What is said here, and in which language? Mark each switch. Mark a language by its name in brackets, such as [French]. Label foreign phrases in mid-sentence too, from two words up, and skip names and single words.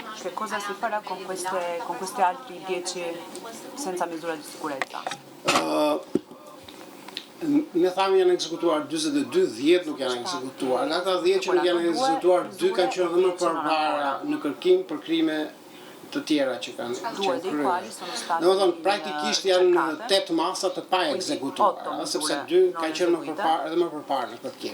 [Italian] che cosa si farà con questi altri 10 senza misura di sicurezza? [Albanian] Ne thamë janë ekzekutuar 42, 10 nuk janë ekzekutuar. Nga ata 10 që nuk janë ekzekutuar, 2 kanë qenë dhe më përpara në kërkim për krime të tjera që kanë kryer. Domethënë praktikisht janë 8 masa të pa ekzekutuara, sepse 2 kanë qenë më përpara në kërkim.